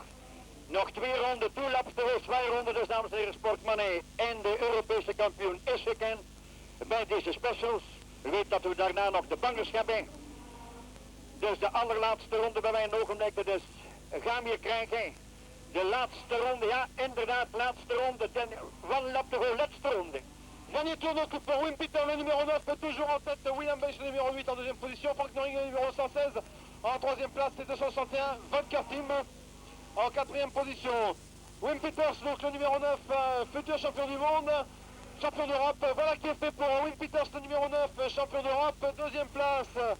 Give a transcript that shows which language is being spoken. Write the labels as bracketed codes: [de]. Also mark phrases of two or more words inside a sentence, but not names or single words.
[nl] Nog 2 ronden, toelaps geweest, 2 ronden dus dames en heren Sportmannen. En de Europese kampioen is gekend bij deze specials. U weet dat we daarna nog de bangers hebben. Dus de allerlaatste ronde bij wij een ogenblik dus gaan we hier krijgen. De laatste ronde, ja inderdaad, laatste ronde. [en] One lap to go, [nl] laatste ronde. [fr] Dernier tour donc pour Wim Peter, le numéro 9, toujours en tête, William Bush, le numéro 8 en deuxième position, Frank Noring, le numéro 116, en troisième place, c'est 261, Volker Tim en quatrième position. Wim Peters, donc le numéro 9, futur champion du monde, champion d'Europe, voilà qui est fait pour Wim Peters, le numéro 9, champion d'Europe, deuxième place.